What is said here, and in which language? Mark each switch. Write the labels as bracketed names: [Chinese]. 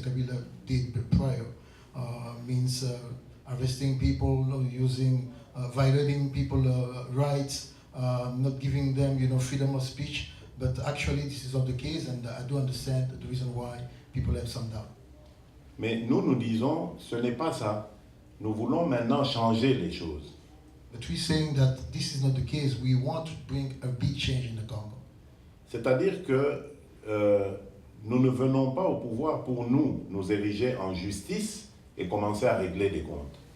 [English] Kabila did prior. Means arresting people, violating people's rights, not giving them, freedom of speech. But actually, this is not the case, and I do understand the reason why people have some doubt. [French] Mais nous disons, ce n'est pas ça. Nous voulons maintenant changer les choses. [English] But we're saying that this is not the case. We want to bring a big change in the Congo. [French] C'est-à-dire que nous ne venons pas au pouvoir pour nous ériger en justice et commencer à régler des comptes.